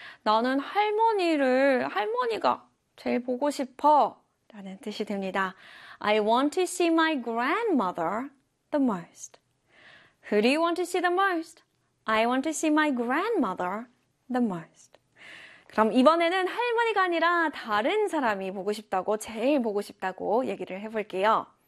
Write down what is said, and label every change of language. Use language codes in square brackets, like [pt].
[ko] 나는 할머니가 제일 보고 싶어. 라는 뜻이 됩니다. [en] I want to see my grandmother the most. Who do you want to see the most? I want to see my grandmother the most. [ko] 그럼 이번에는 할머니가 아니라 다른 사람이 보고 싶다고, 제일 보고 싶다고 얘기를 해볼게요.